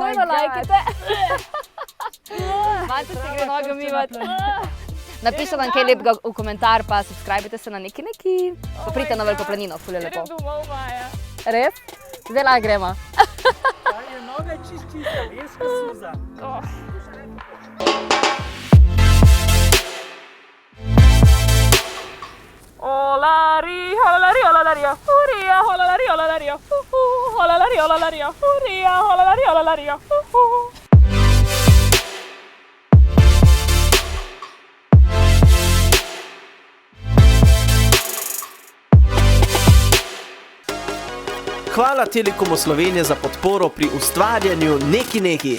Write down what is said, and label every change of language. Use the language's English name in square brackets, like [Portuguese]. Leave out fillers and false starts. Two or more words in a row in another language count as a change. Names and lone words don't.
[Slovenian] nujno God. lajkajte. Manca se gre noge umivati. Napišite nam kaj lepega v komentar, pa subskrbite se na neki. Pa pridite na Veliko planino, ful je lepo. domov, Maja. Res? Zdaj lahko gremo. Je noga čista, veska suza. Olari, olari, olari, huria, olari, olari, olari, olari, huria, olari, olari, Hvala Telekomu Slovenije za podporo pri ustvarjanju neki.